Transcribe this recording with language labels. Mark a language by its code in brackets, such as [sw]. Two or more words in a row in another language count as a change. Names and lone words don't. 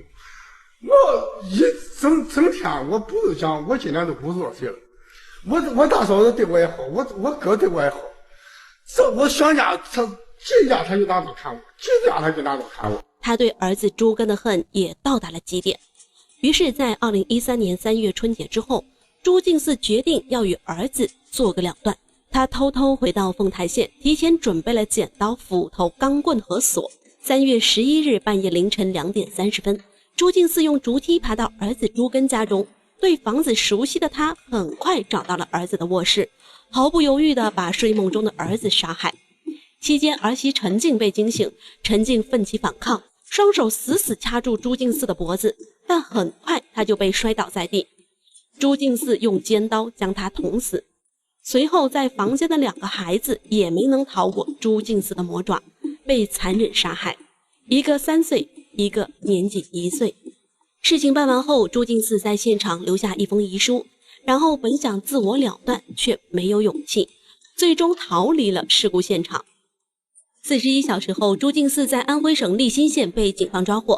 [zh] 我一整天我不是讲，我今年都50多岁了。我大嫂子对我也好，我哥对我也好。这我想家，他进家他就拿刀砍我，进家他就拿刀砍我。他对儿子朱根的恨也到達了極點。於是，在2013年3月春節之後，朱敬嗣決定要與兒子做個了斷。他偷偷回到鳳台縣，提前準備了剪刀、斧頭、鋼棍和鎖。3月11日半夜凌晨2點30分，朱敬嗣用竹梯爬到兒子朱根家中。對房子熟悉的他，很快找到了兒子的臥室，毫不猶豫地把睡夢中的兒子殺害。期間，兒媳陳靜被驚醒，陳靜奮起反抗，雙手死死掐住朱敬嗣的脖子，但很快他就被摔倒在地。朱敬嗣用尖刀將他捅死。隨後，在房間的2個孩子也沒能逃過朱敬嗣的魔爪，被殘忍殺害，一個3歲，一個年僅1歲。事情辦完後，朱敬嗣在現場留下一封遺書，然後本想自我了斷，卻沒有勇氣，最終逃離了事故現場。41小時後，朱敬嗣在安徽省利辛縣被警方抓獲。